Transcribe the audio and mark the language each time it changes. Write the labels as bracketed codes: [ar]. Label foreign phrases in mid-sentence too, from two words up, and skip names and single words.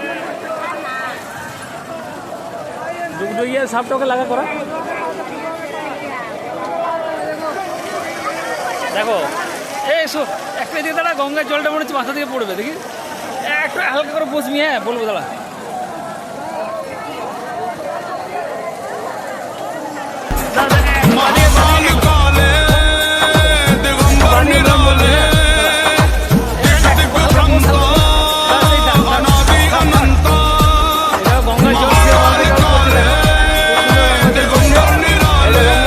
[bn] ডুগডুগিয়া সাপটাকে লাগা করা। দেখো এই একটা দিকে দাঁড়া, গঙ্গার জলটা মনে হচ্ছে মাথা থেকে পড়বে, দেখি একটু হালকা করে বসবি। হ্যাঁ বলবো দাঁড়া। [hi] महाकाल काले दिगंबर निराले दिग्भ्रंता अनादि अनंता महाकाल काले दिगंबर निराले